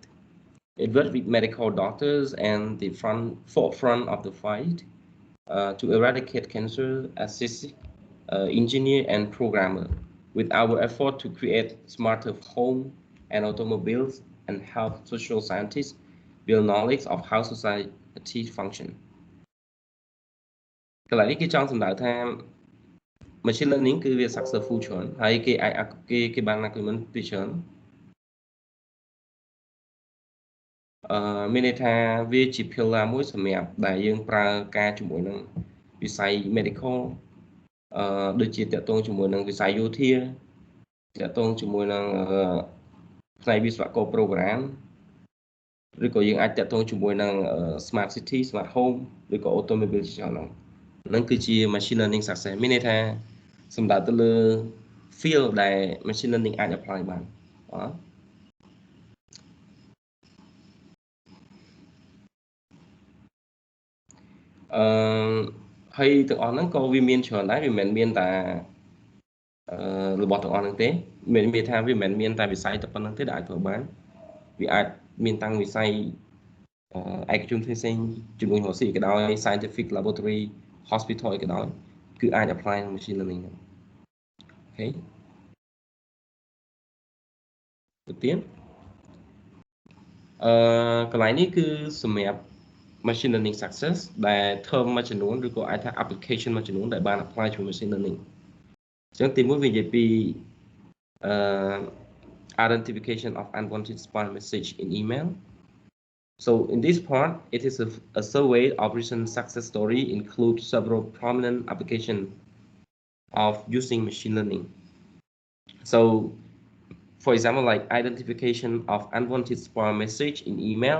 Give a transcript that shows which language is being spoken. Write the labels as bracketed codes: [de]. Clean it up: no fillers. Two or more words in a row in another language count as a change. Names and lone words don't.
[en] It works with medical doctors and the forefront of the fight to eradicate cancer, assist engineer and programmer. With our effort to create smarter home and automobiles and help social scientists build knowledge of how society function. [km] កន្លែងនេះគេចង់សម្ដៅថា [en] machine learning [km] គឺវា successful ច្រើនហើយគេអាចគេបាន argument ពីច្រើនមានន័យ ថាវាជា pillar មួយសម្រាប់ដែលយើងប្រើការជាមួយនឹងវិស័យ medical ដូចជាតកតងជាមួយនឹងវិស័យយោធាតកតងជាមួយនឹងផ្នែកវិស្វករ program ឬក៏យើងអាចតកតងជាមួយនឹង [en] smart city smart home [km] ឬក៏ automobile ជាច្រើនហ្នឹងគឺជា [en] machine learning success [km] មានន័យថាសំដៅទៅលើ field ដែល [en] machine learning [km] អាច apply បានបាទ ហើយទាំងអស់ហ្នឹងក៏វាមានច្រើនដែរវាមិនមែនមានតែរបស់ទាំងអស់ហ្នឹងទេមានថាវាមិនមែនមានតែវិស័យតែប៉ុណ្្នឹងទេដែលអាចធ្វើបានវាអាចមានតាំងវិស័យឯកជនផ្សេងៗជំនួយរកស៊ីក៏ដោយ [en] scientific laboratory hospital [km] ក៏ដោយគឺអាច apply នឹង [en] machine learning [km] ហ្នឹងអូខេ ទៅទៀតកន្លែងនេះគឺសម្រាប់ [en] machine learning success [km] ដែល term មួយចំនួនឬក៏អាចថា application មួយចំនួនដែលបាន apply ជាមួយ [en] machine learning [km] អញ្ចឹងទីមួយវានិយាយពី [en] identification of unwanted spam message in email. So in this part, it is a survey of recent success story include several prominent applications of using machine learning. So for example, like identification of unwanted spam message in email,